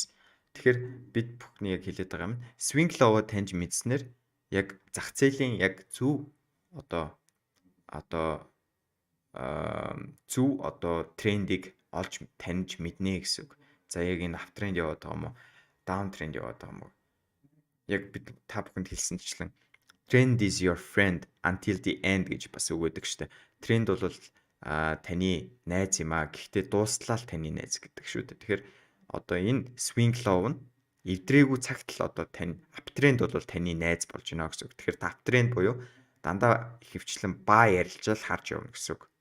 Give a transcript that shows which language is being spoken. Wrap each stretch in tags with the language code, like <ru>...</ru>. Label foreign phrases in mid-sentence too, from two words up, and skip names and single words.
<mn>Тэгэхээр бид бүхний яг хэлээд байгаа юм</mn> <en>swing low-</en> <mn>го таньж мэдснээр яг зах зээлийн яг зөв трендийг олж таньж мэднэ гэсэн үг. За яг энэ uptrend яваад байгаа юм уу? Downtrend яваад байгаа юм уу? Яг бид та бүхэнд хэлсэнчлэн</mn> <en>trend is your friend until the end</en> <mn>гэж бас үг өгдөг шүү дээ. Тренд бол таны найз юм аа. Гэхдээ дуслаа л таны найз гэдэг шүү дээ. Тэгэхээр одоо энэ swing low нь эвдрээгүй цагт л одоо uptrend бол таны найз болж байна гэсэн үг. Тэгэхээр uptrend буюу дандаа хөвчлэн buy арилжаал харж явна гэсэн үг.</mn>